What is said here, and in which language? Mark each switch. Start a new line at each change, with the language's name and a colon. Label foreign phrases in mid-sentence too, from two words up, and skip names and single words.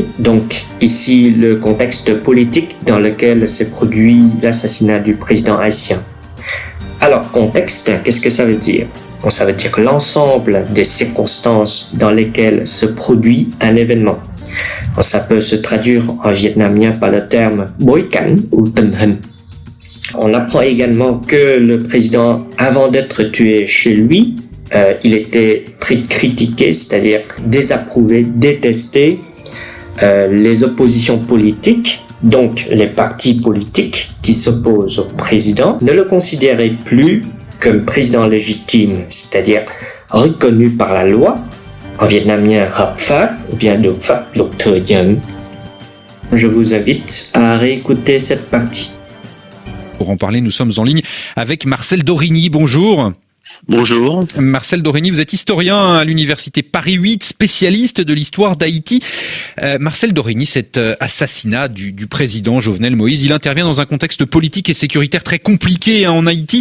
French: Donc, ici, le contexte politique dans lequel s'est produit l'assassinat du président haïtien. Alors, contexte, qu'est-ce que ça veut dire? Bon, ça veut dire l'ensemble des circonstances dans lesquelles se produit un événement. Bon, ça peut se traduire en vietnamien par le terme «
Vietnamese: bối cảnh
French: » ou «
Vietnamese: tình hình ».
French: On apprend également que le président, avant d'être tué chez lui, il était très critiqué, c'est-à-dire désapprouvé, détesté. Les oppositions politiques, donc les partis politiques qui s'opposent au président, ne le considéraient plus comme président légitime, c'est-à-dire reconnu par la loi, en vietnamien
Vietnamese: hợp pháp
French: ou bien
Vietnamese: được pháp luật thừa nhận.
French: Je vous invite à réécouter cette partie. Pour en parler, nous sommes en ligne avec Marcel Dorigny. Bonjour. Bonjour. Marcel Dorigny, vous êtes historien à l'université Paris 8, spécialiste de l'histoire d'Haïti. Marcel Dorigny, cet assassinat du président Jovenel Moïse, il intervient dans un contexte politique et sécuritaire très compliqué en Haïti.